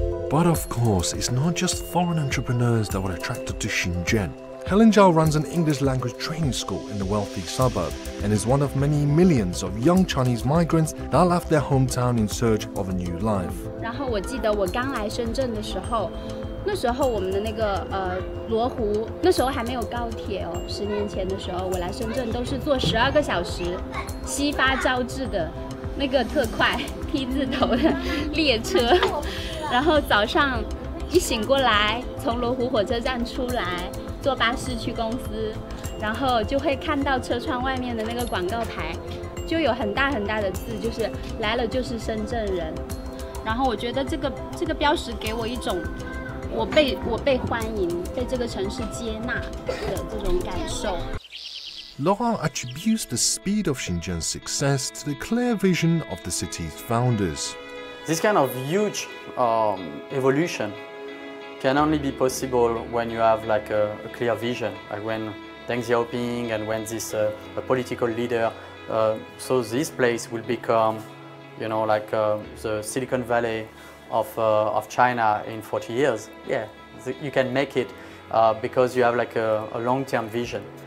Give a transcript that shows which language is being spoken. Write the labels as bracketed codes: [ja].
[en] But of course, it's not just foreign entrepreneurs that were attracted to Shenzhen. Helen Zhao runs an English language training school in the wealthy suburb and is one of many millions of young Chinese migrants that left their hometown in search of a new life. [zh] 然后我记得我刚来深圳的时候，那时候我们的那个罗湖，那时候还没有高铁哦。 10年前的时候，我来深圳都是坐12个小时，西发招致的那个特快 T 字头的列车。然后早上一醒过来，从罗湖火车站出来，坐巴士去公司，然后就会看到车窗外面的那个广告牌，就有很大很大的字，就是来了就是深圳人。然后我觉得这个标识给我一种我被欢迎，被这个城市接纳的这种感受。 [en] Laurent attributes the speed of Shenzhen's success to the clear vision of the city's founders. This kind of huge evolution can only be possible when you have like a clear vision, like when Deng Xiaoping and when this a political leader, so this place will become, you know, like the Silicon Valley of China in 40 years. Yeah, you can make it because you have like a long-term vision.